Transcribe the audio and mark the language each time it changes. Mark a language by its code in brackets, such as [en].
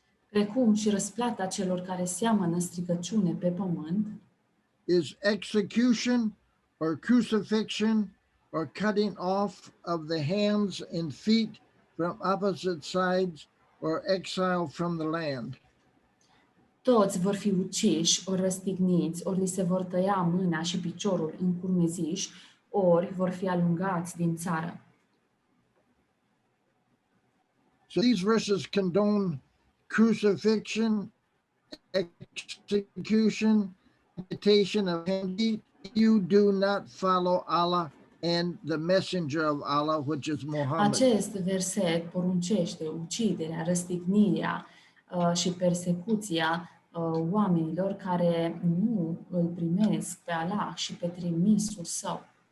[ro] Precum și răsplata celor care seamănă stricăciune pe pământ, [en] is execution or crucifixion or cutting off of the hands and feet from opposite sides or exile from the land. [ro] toți vor fi uciși, ori răstigniți, ori li se vor tăia mâna și piciorul în curmeziș, ori vor fi alungați din țară. [en] So these verses condone crucifixion, execution, amputation of hands. You do not follow Allah and the messenger of Allah, which is Muhammad. [ro] Acest verset poruncește uciderea, răstignirea și persecuția oamenilor care nu îl primesc pe Allah și pe trimisul său.